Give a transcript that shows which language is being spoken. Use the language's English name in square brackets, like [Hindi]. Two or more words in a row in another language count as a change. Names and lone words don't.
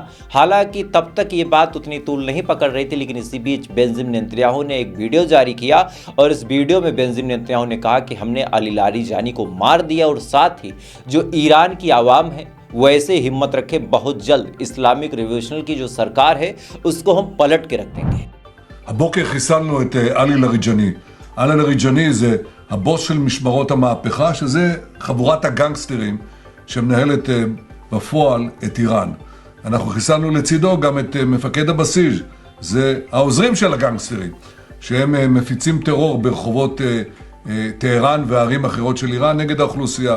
[Hindi] हालांकि तब तक ये बात उतनी तूल नहीं पकड़ रही थी, लेकिन इसी बीच बेंजामिन नेतन्याहू ने एक वीडियो जारी किया और इस वीडियो में बेंजामिन नेतन्याहू ने कहा कि हमने अली लारिजानी को मार दिया। और साथ ही जो ईरान की आवाम है वो ऐसे हिम्मत रखे, बहुत जल्द [English] Islamic Revolution [Hindi] की जो सरकार है उसको हम पलट के रख देंगे। [Hebrew] הבוקר חיסלנו את עלי לאריג'אני. עלי לאריג'אני זה הבוס של משמרות המהפכה, שזה חבורת הגנגסטרים שמנהלת בפועל את איראן. אנחנו חיסלנו לצידו גם את מפקד הבסיס, זה העוזרים של הגנגסטרים, שהם מפיצים טרור ברחובות טהרן וערים אחרות של איראן נגד האוכלוסייה.